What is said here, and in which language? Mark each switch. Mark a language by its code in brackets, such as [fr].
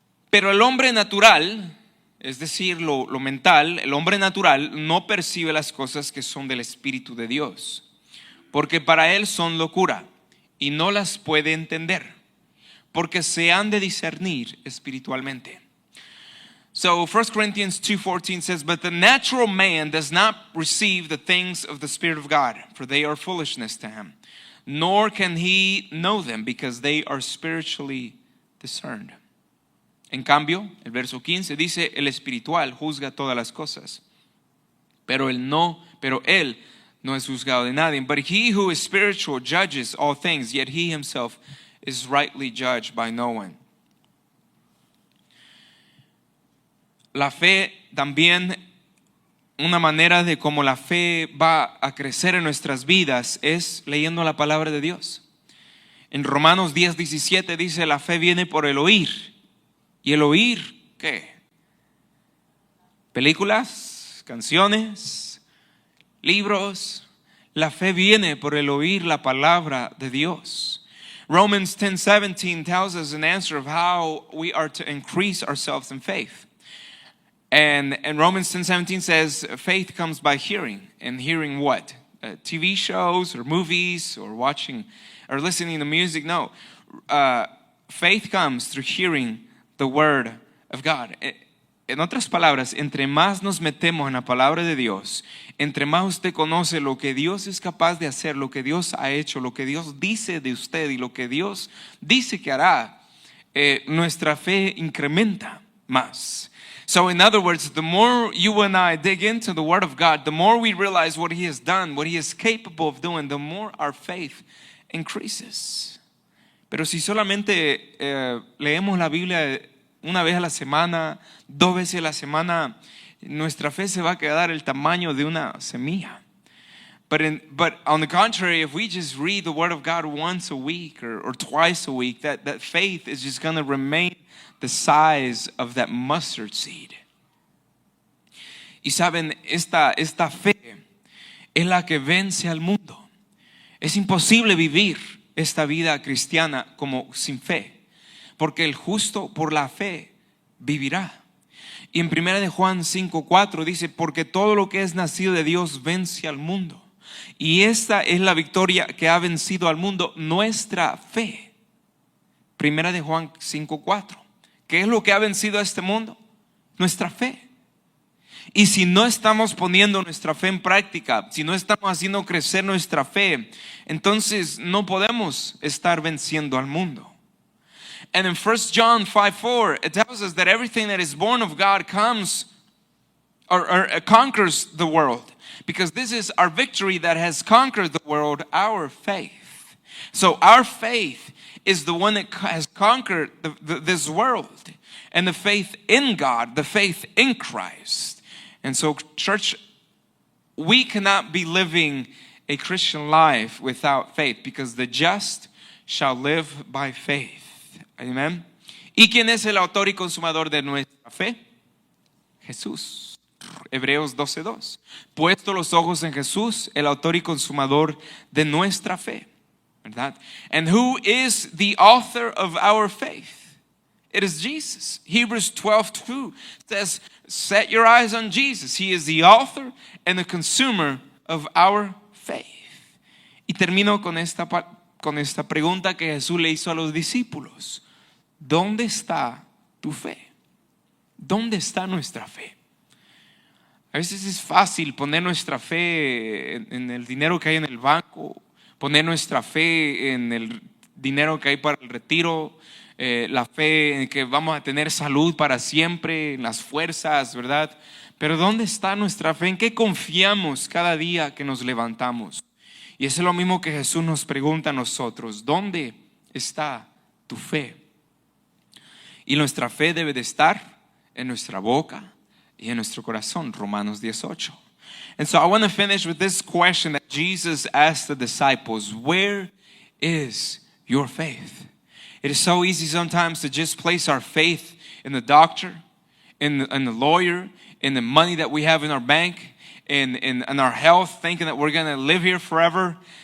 [es] Pero el hombre natural, es decir, lo mental, el hombre natural no percibe las cosas que son del Espíritu de Dios, porque para él son locura y no las puede entender, porque se han de discernir espiritualmente. [en] So 1 Corinthians 2:14 says, but the natural man does not receive the things of the Spirit of God, for they are foolishness to him, nor can he know them, because they are spiritually discerned. [es] En cambio, el verso 15 dice, el espiritual juzga todas las cosas, pero él no es juzgado de nadie. [en] But he who is spiritual judges all things, yet he himself is rightly judged by no one. [es] La fe también, una manera de cómo la fe va a crecer en nuestras vidas es leyendo la palabra de Dios. En Romanos 10:17 dice, la fe viene por el oír. ¿Y el oír qué? Películas, canciones, libros. La fe viene por el oír la palabra de Dios. [en] Romans 10:17 tells us an answer of how we are to increase ourselves in faith. And Romans 10:17 says faith comes by hearing. And hearing what? TV shows or movies or watching or listening to music? No. Faith comes through hearing the word of God. [es] En otras palabras, entre más nos metemos en la palabra de Dios, entre más usted conoce lo que Dios es capaz de hacer, lo que Dios ha hecho, lo que Dios dice de usted y lo que Dios dice que hará, nuestra fe incrementa más. [en] So in other words, the more you and I dig into the Word of God, the more we realize what He has done, what He is capable of doing, the more our faith increases. [es] Pero si solamente leemos la Biblia una vez a la semana, 2 veces a la semana, nuestra fe se va a quedar el tamaño de una semilla. [en] But on the contrary, if we just read the Word of God once a week or twice a week, that faith is just going to remain the size of that mustard seed. [es] Y saben, esta fe es la que vence al mundo. Es imposible vivir esta vida cristiana como sin fe, porque el justo por la fe vivirá. Y en 1 de Juan 5:4 dice, porque todo lo que es nacido de Dios vence al mundo. Y esta es la victoria que ha vencido al mundo, nuestra fe. 1 de Juan 5:4. ¿Qué es lo que ha vencido a este mundo? Nuestra fe. Y si no estamos poniendo nuestra fe en práctica, si no estamos haciendo crecer nuestra fe, entonces no podemos estar venciendo al mundo. [en] And in 1 John 5:4, it tells us that everything that is born of God comes or conquers the world. Because this is our victory that has conquered the world, our faith. So our faith is the one that has conquered this world. And the faith in God, the faith in Christ. And so, church, we cannot be living a Christian life without faith, because the just shall live by faith. Amen. [es] ¿Y quién es el autor y consumador de nuestra fe? Jesús. Hebreos 12:2. Puesto los ojos en Jesús, el autor y consumador de nuestra fe. ¿Verdad? [en] And who is the author of our faith? It is Jesus. Hebrews 12:2 says, set your eyes on Jesus. He is the author and the consumer of our faith. [es] Y termino con esta con esta pregunta que Jesús le hizo a los discípulos. ¿Dónde está tu fe? ¿Dónde está nuestra fe? A veces es fácil poner nuestra fe en el dinero que hay en el banco, poner nuestra fe en el dinero que hay para el retiro, la fe en que vamos a tener salud para siempre, en las fuerzas, ¿verdad? Pero ¿dónde está nuestra fe? ¿En qué confiamos cada día que nos levantamos? Y eso es lo mismo que Jesús nos pregunta a nosotros. ¿Dónde está tu fe? Y nuestra fe debe de estar en nuestra boca y en nuestro corazón. Romanos 18. [en] And so I want to finish with this question that Jesus asked the disciples. Where is your faith? It is so easy sometimes to just place our faith in the doctor, in the lawyer, in the money that we have in our bank, in our health, thinking that we're going to live here forever.